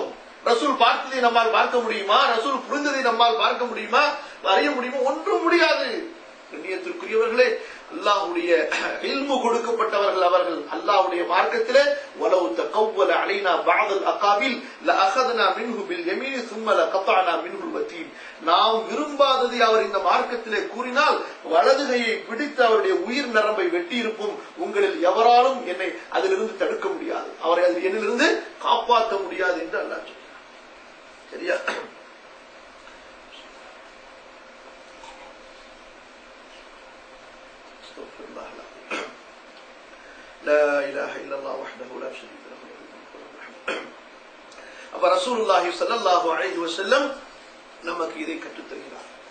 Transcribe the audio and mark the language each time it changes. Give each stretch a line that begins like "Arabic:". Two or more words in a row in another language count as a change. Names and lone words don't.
Tamil: ரசூல் பார்த்ததை நம்மால் பார்க்க முடியுமா? ரசூல் புரிந்ததை நம்மால் பார்க்க முடியுமா? அறிய முடியுமா? ஒன்றும் முடியாது. கண்ணியத்திற்குரியவர்களே, அல்லாஹ்வுடைய இல்மு கொடுக்கப்பட்டவர்கள் அவர்கள். அல்லாஹ்வுடைய மார்க்கத்திலே
Arabic: ولو تقول علينا بعض الأقاويل லஅഖذنا منه باليمين ثم لقطعنا منه الوتين.
Tamil: நாம் விரும்பாததை அவர் இந்த மார்க்கத்திலே கூறினால் வலதுகையை பிடித்து அவருடைய உயிர் நரம்பை வெட்டி இருப்போம். உங்களில் எவராலும் என்னை அதிலிருந்து தடுக்க முடியாது, அவரை என்னிலிருந்து காப்பாற்ற முடியாது என்று அல்லாஹ் சொல்றார். சரியா? அப்ப
Arabic: رسول الله صلى الله عليه وسلم
Tamil: நமக்கு இதை கற்றுத் தருகிறார்.